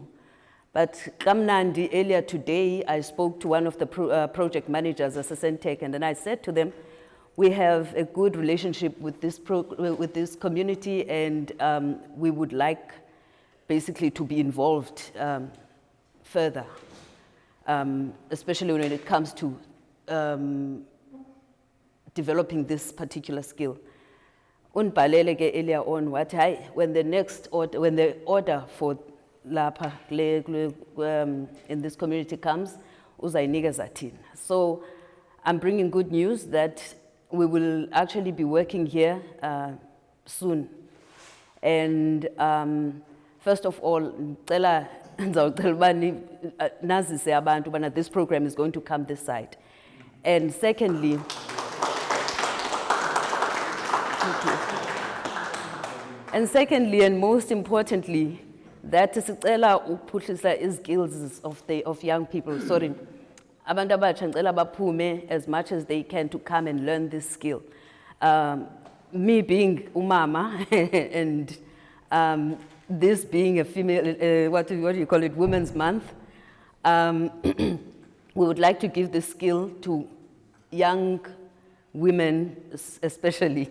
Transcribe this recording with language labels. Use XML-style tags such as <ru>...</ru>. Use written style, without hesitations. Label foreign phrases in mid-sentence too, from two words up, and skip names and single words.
<en>But Kamnandi, earlier today, I spoke to one of the project managers, Assistant Tech, and then I said to them, we have a good relationship with this community, and we would like basically to be involved further, especially when it comes to developing this particular skill.</en> <xh>Unbalele ke</xh> <en>earlier on what when the order for lapha in this community comes,</en> <xh>uzayinikeza thina.</xh> <en>So I'm bringing good news that we will actually be working here soon. And first of all, this program is going to come this side. And secondly, and most importantly, that is skills of young people. Sorry,</en> <xh>abantu abatsha ngicela baphume</xh> <en>as much as they can to come and learn this skill. Me being umama and this being a female, what do you call it, Women's Month, we would like to give this skill to young women especially.</en>